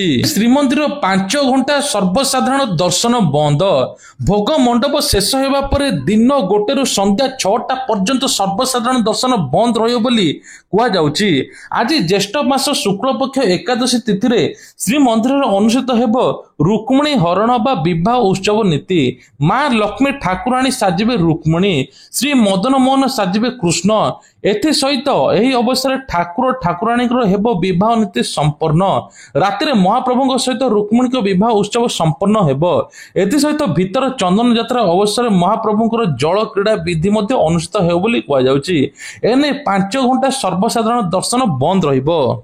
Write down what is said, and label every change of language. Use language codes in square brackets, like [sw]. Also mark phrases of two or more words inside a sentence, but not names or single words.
[or] ଶ୍ରୀମନ୍ଦିର 5 ଘଣ୍ଟା ସର୍ବସାଧାରଣ ଦର୍ଶନ ବନ୍ଦ। ଭୋଗ ମଣ୍ଡପ ଶେଷ ହେବା ପରେ ଦିନ 1 ରୁ ସନ୍ଧ୍ୟା 6ଟା ପର୍ଯ୍ୟନ୍ତ ସର୍ବସାଧାରଣ ଦର୍ଶନ ବନ୍ଦ ରହିବ ବୋଲି କୁହାଯାଉଛି। ଆଜି ଜ୍ୟେଷ୍ଠ ମାସ ଶୁକ୍ଳ ପକ୍ଷ ଏକାଦଶୀ ତିଥି ରେ ଶ୍ରୀମନ୍ଦିର ଅନୁଷ୍ଠିତ ହେବ ରୁକ୍ମିଣୀ ହରଣ ବା ବିବାହ ଉତ୍ସବ ନୀତି। ମାଁ ଲକ୍ଷ୍ମୀ ଠାକୁରାଣୀ ସାଜିବେ ରୁକ୍ମିଣୀ, ଶ୍ରୀ ମଦନ ମୋହନ ସାଜିବେ କୃଷ୍ଣ। ଏଥି ସହିତ ଏହି ଅବସର ଠାକୁର ଠାକୁରାଣୀ ହେବ ବିବାହ ନୀତି ସମ୍ପନ୍ନ। ରାତିର ମହାପ୍ରଭୁ ସହିତ ରୁକ୍ମିଣୀ କୁ ବିବାହ ଉତ୍ସବ ସମ୍ପନ୍ନ ହେବ। ଏଥି ସହିତ ଭିତର ଚନ୍ଦନ ଯାତ୍ରା ଅବସର ମହାପ୍ରଭୁଙ୍କର ଜଳ କ୍ରୀଡ଼ା ବିଧି ମଧ୍ୟ ଅନୁଷ୍ଠିତ ହେବ ବୋଲି କୁହାଯାଉଛି। ଏଣେ 5 ଘଣ୍ଟା ସର୍ବସାଧାରଣ ଦର୍ଶନ ବନ୍ଦ ରହିବ।